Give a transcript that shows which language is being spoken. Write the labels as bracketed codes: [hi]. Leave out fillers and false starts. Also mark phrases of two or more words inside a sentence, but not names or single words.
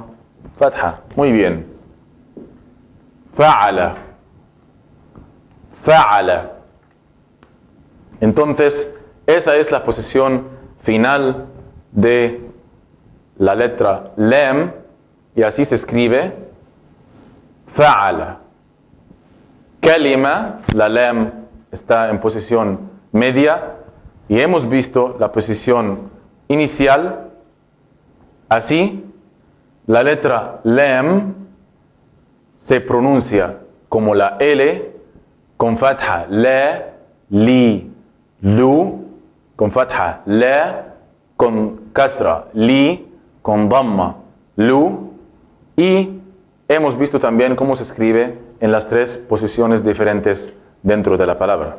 [es] Fatha. Muy bien. Fa'ala. Fa'ala. Entonces, esa es la posición final de la letra lam y así se escribe fa'ala. Kalima, la lam está en posición media y hemos visto la posición inicial. Así, la letra lam se pronuncia como la L con fatha la, li, lu, con fatha la, con kasra li, con dhamma lu, y hemos visto también cómo se escribe en las tres posiciones diferentes dentro de la palabra.